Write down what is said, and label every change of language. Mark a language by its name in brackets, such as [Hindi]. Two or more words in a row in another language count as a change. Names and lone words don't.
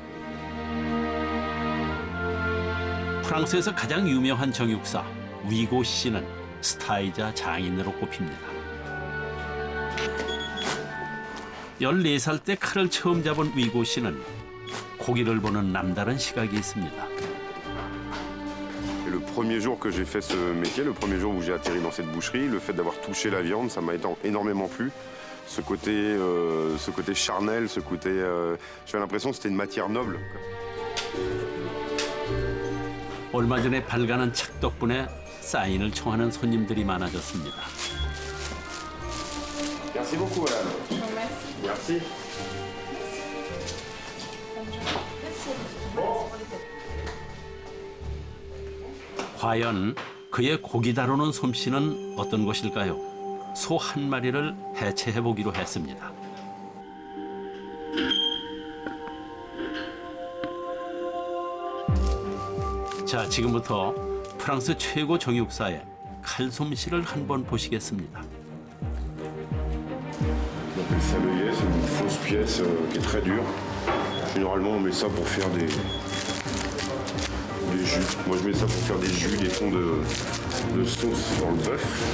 [Korean] 프랑스에서 가장 유명한 정육사 위고 씨는 스타이자 장인으로 꼽힙니다. 14살 때 칼을 처음 잡은 위고 씨는 고기를 보는 남다른 시각이 있습니다. [French] Le premier jour que j'ai fait ce métier, le premier jour où j'ai atterri dans cette boucherie, le fait d'avoir touché la viande, ça m'a énormément plu. Ce côté charnel, ce côté, j'avais l'impression que c'était une matière noble. [Korean] 얼마 전에 발간한 책 덕분에 사인을 청하는 손님들이 많아졌습니다. [French] Merci beaucoup, madame. Merci. [Korean] 과연 그의 고기 다루는 솜씨는 어떤 것일까요? 소 한 마리를 해체해보기로 했습니다. 자, 지금부터 프랑스 최고 정육사의 칼솜씨를 한번 보시겠습니다. [French] On appelle ça l'œillet, c'est une fausse pièce qui est très dure. Généralement, on met ça pour faire des jus. Moi, je mets ça pour faire des jus, des fonds de sauce dans le bœuf.